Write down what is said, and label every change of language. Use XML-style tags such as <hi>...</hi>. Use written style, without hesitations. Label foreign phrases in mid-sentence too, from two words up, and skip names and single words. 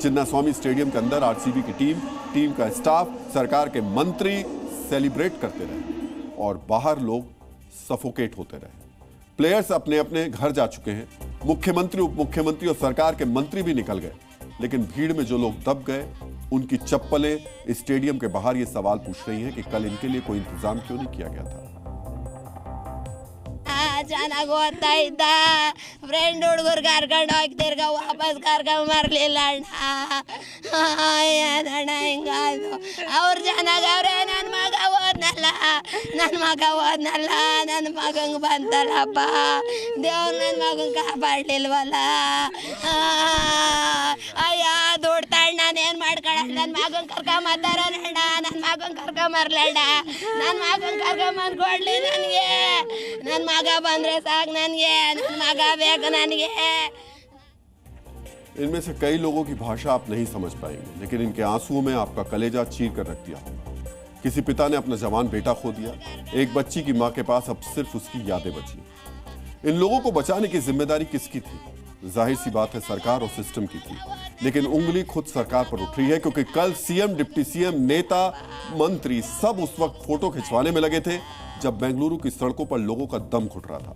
<hi>चिन्नास्वामी स्टेडियम के अंदर आरसीबी की टीम का स्टाफ, सरकार के मंत्री सेलिब्रेट करते रहे और बाहर लोग सफोकेट होते रहे। प्लेयर्स अपने अपने घर जा चुके हैं। मुख्यमंत्री, उप मुख्यमंत्री और सरकार के मंत्री भी निकल गए, लेकिन भीड़ में जो लोग दब गए, उनकी चप्पलें स्टेडियम के बाहर ये सवाल पूछ रही हैं कि कल इनके लिए कोई इंतजाम क्यों नहीं किया गया था।</hi> <kn>ಚೆನ್ನಾಗಿ ಓದ್ತಾ ಇದ್ದ ಫ್ರೆಂಡ್ ಹುಡುಗರು ಕರ್ಕೊಂಡು ಹೋಗ್ತಿರ್ಗ ವಾಪಸ್ ಕರ್ಕೊಂಡು ಬರಲಿಲ್ಲ ಅಣ್ಣ ಹಿಂಗಾಯ್ತು ಅವ್ರು ಚೆನ್ನಾಗವ್ರೆ ನನ್ನ ಮಗ ಓದ್ನಲ್ಲ ನನ್ನ ಮಗಂಗೆ ಬಂತಲ್ಲಪ್ಪ ದೇವ್ರು ನನ್ನ ಮಗನ ಕಾಪಾಡಲಿಲ್ವಲ್ಲ ಅಯ್ಯ ದುಡ್ತಾಳ ನಾನೇನು ಮಾಡ್ಕೊಳಲ್ಲ ನನ್ನ ಮಗನ ಕರ್ಕೊಂಬತ್ತಾರಣ್ಣ ನನ್ನ ಮಗನ ಕರ್ಕೊಂಬರ್ಲಣ್ಣ ನನ್ನ ಮಗನ ಕರ್ಕೊಂಬಂದು ಕೊಡ್ಲಿ ನನಗೆ ನನ್ನ ಮಗ</kn> <hi>इनमें से कई लोगों की भाषा आप नहीं समझ पाएंगे, लेकिन इनके आंसुओं में आपका कलेजा चीर कर रख दिया होगा। किसी पिता ने अपना जवान बेटा खो दिया, एक बच्ची की मां के पास अब सिर्फ उसकी यादें बची। इन लोगों को बचाने की जिम्मेदारी किसकी थी? जाहिर सी बात है सरकार और सिस्टम की थी, लेकिन उंगली खुद सरकार पर उठ रही है, क्योंकि कल सीएम,</hi> <en>deputy CM,</en> <hi>नेता, मंत्री सब उस वक्त फोटो खिंचवाने में लगे थे जब बेंगलुरु की सड़कों पर लोगों का दम घुट रहा था।</hi>